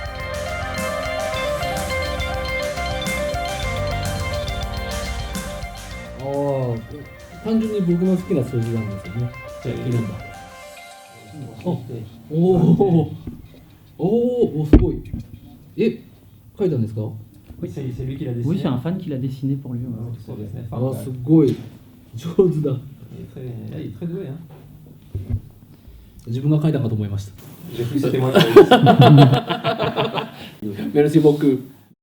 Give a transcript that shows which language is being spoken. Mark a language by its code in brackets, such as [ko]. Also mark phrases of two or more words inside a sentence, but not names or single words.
[ja] 単純に僕の好きな数字なんですよね。おお、すごい。書いたんですか？ [fr] Oui, c'est lui qui l'a dessiné. Oui, c'est un fan qui l'a dessiné pour lui. [ja] すごい上手だ。 [fr] Il est très doué. [ja] 自分が書いたかと思いました。 [fr] J'ai pris ce témoin. Merci beaucoup.